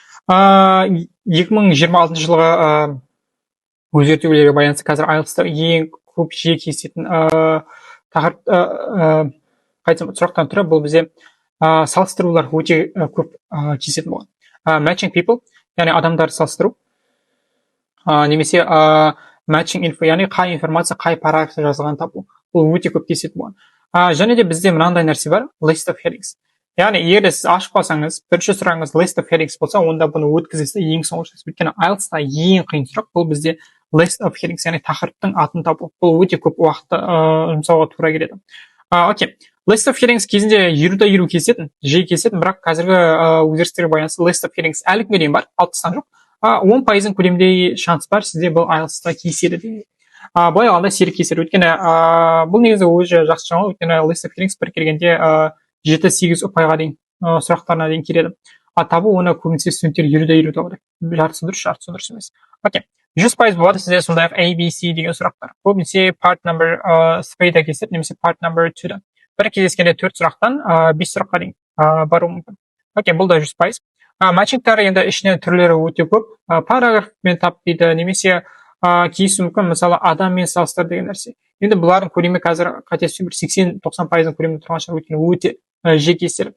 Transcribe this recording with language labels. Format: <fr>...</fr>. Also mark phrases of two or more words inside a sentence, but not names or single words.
<kk>2026 жылға өзгертулерге байланысты қазір IELTS-та ең көп жиі кездесетін сұрақтан түрі бұл бізде салыстырулар өте көп кездесетін болған.</kk> <en>Matching people,</en> <kk>яғни адамдарды салыстыру, немесе</kk> <en>matching info,</en> <kk>яғни қай информация, қай параграфта жазылған табу. Бұл өте көп кездесетін болған. Және де бізде мынандай нәрсе бар,</kk> <en>list of headings.</en> <kk>Яғни егер сіз ашып қалсаңыз, бірінші сұрағыңыз</kk> <en>list of headings</en> <kk>болса, онда бұны өткізесіз, ең соңғы шығасыз. Өйткені IELTS-та ең қиын сұрақ бұл бізде</kk> <en>list of headings,</en> <kk>яғни тақырыптың атын табу. Бұл өте көп уақытты жұмсауға тура келеді. Окей.</kk> <en>List of headings</en> <kk>кезінде 20-20 кездесетін, жиі кездесетін, бірақ қазіргі өзгерістерге байланысты</kk> <en>list of headings</en> <kk>әлі күнге дейін бар, 60-тан жоқ. 10% көлемде шанс бар сізде бұл IELTS-та кездеседі дейді. Былай алғанда сирек кездеседі. Өйткені бұл негізі өзі жақсы жаңалық, өйткені</kk> <en>list of headings</en> <kk>бір келгенде 7-8 ұпайға дейін сұрақтарына дейін келеді. Табу оны көбінесе студенттер 20-20 табады. Жартысы дұрыс емес. Окей. 100% болады сізде сондай-ақ ABC деген сұрақтар. Көбінесе</kk> <en>part number</en> <kk>3-да кездеседі, немесе</kk> <en>part number</en> <kk>2-да. Бір кездескенде 4 сұрақтан 5 сұраққа дейін баруы мүмкін. Окей, бұл да 100%. Матчингтар енді ішінен түрлері өте көп. Параграфпен тап дейді, немесе кейсі мүмкін, мысалы адаммен салыстыр деген нәрсе. Енді бұлардың көлемі қазір қателеспесем 80-90% көлемде тұрған шығар, өйткені өте жиі кездеседі.</kk>